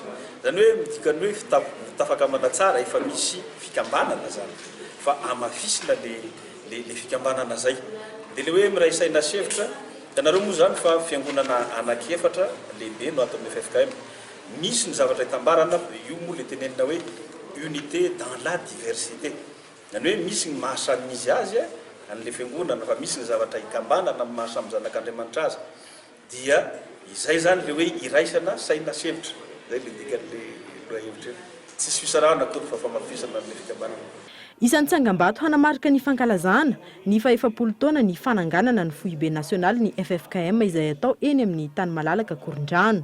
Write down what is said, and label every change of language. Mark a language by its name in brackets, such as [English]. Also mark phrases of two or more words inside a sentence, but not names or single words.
[Malagasy] Zany hoe midikany hoe tafakambana tsara efa misy fikambanana zany. Fa amafisina le fikambanana zay. Dia le hoe miray saina sy hevitra, ianareo moa zany fa fiangonana anaky-4 lehibe no ato amin'ny FFKM. Misy ny zavatra hitambarana, io moa le tenenina hoe [French] unité dans la diversité. [Malagasy] Zany hoe misy ny mahasamizy azy an'le fiangonana fa misy ny zavatra hikambanana amin'ny mahasamy zanak'Andriamanitra azy. Dia izay zany le hoe iraisana saina sy hevitra. Zay le dikan'le loha hevitra. Tsisy fisarahana akory fa famafisana an'le fikambanana. Isan'ny tsangam-bato hanamarika ny fankalazana ny fa 70 taona ny fananganana ny foibe nasionaly ny FFKM izay atao eny amin'ny tany malalaka Korondrano.